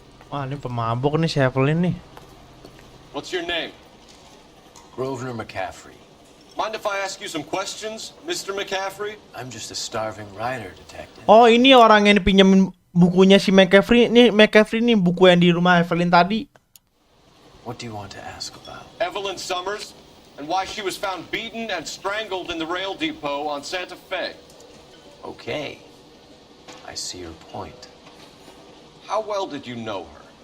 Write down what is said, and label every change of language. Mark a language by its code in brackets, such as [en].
[id] Wah, ini pemabuk nih si Evelyn nih. [en] What's your name? Grosvenor McCaffrey. Mind if I ask you some questions, Mr. McCaffrey? I'm just a starving writer, detective. [id] Oh, ini orang yang dipinjemin bukunya si McCaffrey. McCaffrey nih buku yang di rumah Evelyn tadi. [en] What do you want to ask about? Evelyn Summers, and why she was found beaten and strangled in the rail depot on Santa Fe. Okay. I see your point. How well did you know her?